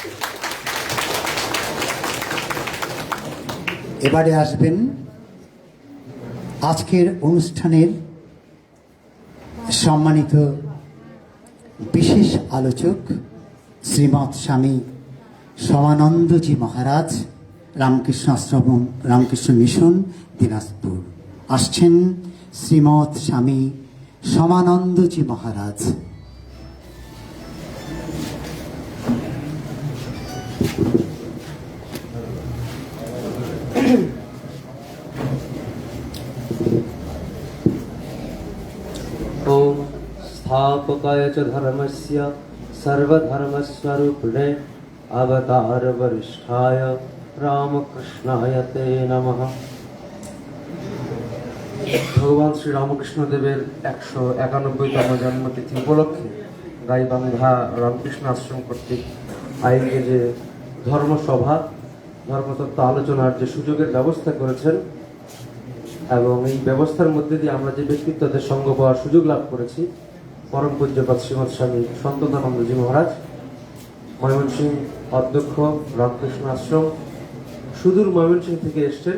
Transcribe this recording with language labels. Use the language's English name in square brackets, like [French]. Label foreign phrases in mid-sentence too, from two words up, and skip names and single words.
[Bangla] এবারে আসবেন আজকের অনুষ্ঠানের সম্মানিত বিশেষ আলোচক শ্রীমৎ স্বামী সমানন্দজি মহারাজ, রামকৃষ্ণ আশ্রম রামকৃষ্ণ মিশন দিনাজপুর। আসছেন শ্রীমৎ স্বামী সমানন্দজি মহারাজ। [Sanskrit] ओम स्थापकाय च धर्मस्य सर्वधर्मस्वरूपिणे अवतार वरिष्ठाय रामकृष्णाय ते नमः। [Bangla] ভগবান শ্রী রামকৃষ্ণ দেবের 191তম জন্মতিথি উপলক্ষে গাইবান্ধা রামকৃষ্ণ আশ্রম কর্তৃক আয়োজিত যে ধর্মসভা, ধর্মতত্ত্ব আলোচনার যে সুযোগের ব্যবস্থা করেছেন, এবং এই ব্যবস্থার মধ্যে দিয়ে আমরা যে ব্যক্তিত্বদের সঙ্গ পাওয়ার সুযোগ লাভ করেছি, পরম পূজ্যপাদ শ্রীমৎ স্বামী সন্ততানন্দজি মহারাজ, ময়মনসিংহ অধ্যক্ষ রামকৃষ্ণ আশ্রম, সুদূর ময়মনসিংহ থেকে এসছেন।